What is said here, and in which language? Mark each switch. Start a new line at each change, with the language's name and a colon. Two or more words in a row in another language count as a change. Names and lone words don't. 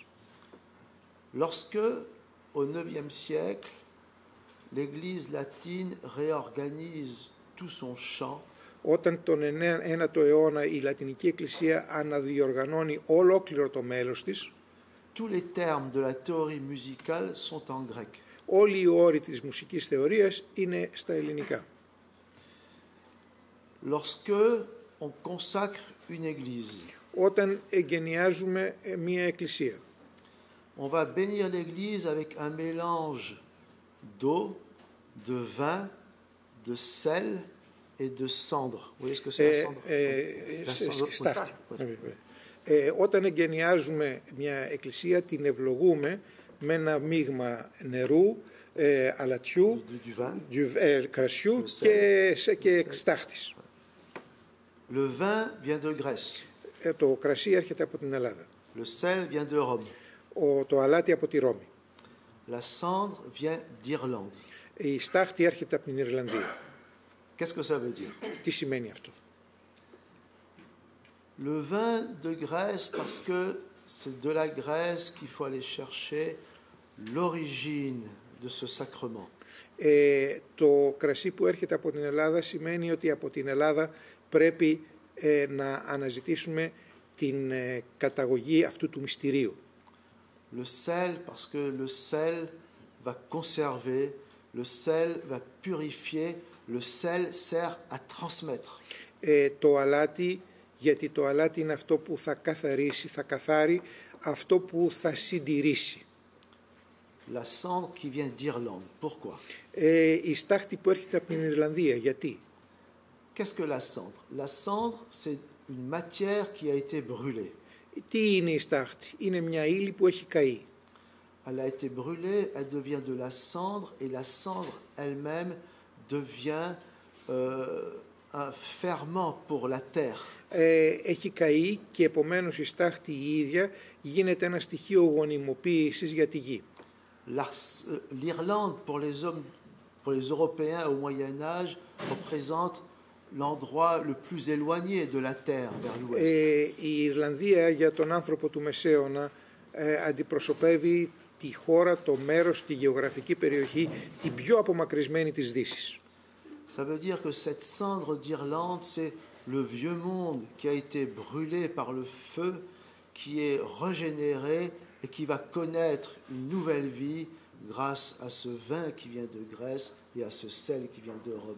French: Lorsque, au IXe siècle, l'Église latine réorganise tout son chant,
Greek: όταν τον 9ο αιώνα η Λατινική Εκκλησία αναδιοργανώνει ολόκληρο το μέλος της,
French: tous les termes de la théorie musicale sont en grec.
Greek: Όλοι οι όροι της μουσικής θεωρίας είναι στα ελληνικά.
French: Lorsque on consacre une église,
Greek: όταν εγκαινιάζουμε μία εκκλησία,
French: on va bénir l'église avec un mélange d'eau, de vin, de sel et de cendre. Vous voyez ce que c'est la cendre?
Greek: Στάχτη. Όταν εγκαινιάζουμε μια εκκλησία, την ευλογούμε με ένα μείγμα νερού, αλατιού, κρασιού και στάχτης.
French: Le vin vient de Grèce.
Greek: Το κρασί έρχεται από την Ελλάδα.
French: Le sel vient de Rome.
Greek: Το αλάτι από τη Ρώμη.
French: La cendre vient d'Irlande.
Greek: Η στάχτη έρχεται από την Ιρλανδία.
French: Qu'est-ce que ça veut dire?
Greek: Τι σημαίνει αυτό?
French: Le vin de Grèce, parce que c'est de la Grèce qu'il faut aller chercher l'origine de ce sacrement.
Greek: Το κρασί που έρχεται από την Ελλάδα σημαίνει ότι από την Ελλάδα πρέπει να αναζητήσουμε την καταγωγή αυτού του μυστηρίου.
French: Le sel, parce que le sel va conserver, le sel va purifier, le sel sert à transmettre.
Greek: Το αλάτι, γιατί το αλάτι είναι αυτό που θα καθαρίσει, θα καθάρει, αυτό που θα συντηρήσει.
French: La cendre qui vient d'Irlande, pourquoi?
Greek: Η στάχτη που έρχεται από την Ιρλανδία, γιατί?
French: Qu'est-ce que la cendre? La cendre, c'est une matière qui a été brûlée.
Greek: Τι είναι η στάχτη? Είναι μια ύλη που έχει καεί.
French: Elle a été brûlée, elle devient de la cendre, et la cendre elle-même devient un ferment pour la terre.
Greek: Έχει καεί και επομένως η στάχτη η ίδια γίνεται ένα στοιχείο γονιμοποίησης για τη γη.
French: L'Irlande, pour les Européens au Moyen-Âge, représente l'endroit le plus éloigné de la terre vers l'ouest.
Greek: Η Ιρλανδία για τον άνθρωπο του Μεσαίωνα αντιπροσωπεύει τη χώρα, το μέρος, τη γεωγραφική περιοχή, την πιο απομακρυσμένη της Δύσης.
French: Ça veut dire que cette cendre d'Irlande, c'est le vieux monde qui a été brûlé par le feu, qui est régénéré et qui va connaître une nouvelle vie grâce à ce vin qui vient de Grèce et à ce sel qui vient de Rome.